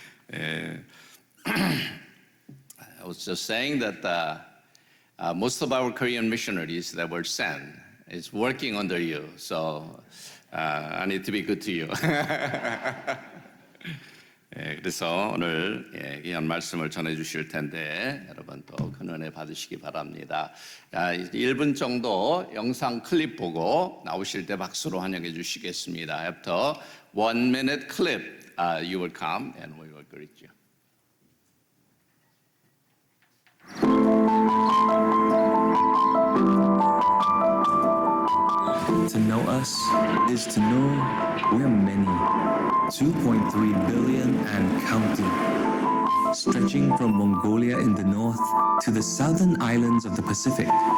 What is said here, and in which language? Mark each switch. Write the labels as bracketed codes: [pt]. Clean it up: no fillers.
[en] I was just saying that most of our Korean missionaries that were sent is working under you, so I need to be good to you. [ko] 그래서 오늘 귀한 말씀을 전해주실 텐데 여러분 또 큰 은혜 받으시기 바랍니다. 1분 정도 영상 클립 보고 나오실 때 박수로 환영해 주시겠습니다. [en] After 1 minute clip, you will come and we will greet you. To know us is to know we're many, 2.3 billion and counting, stretching from Mongolia in the north to the southern islands of the Pacific.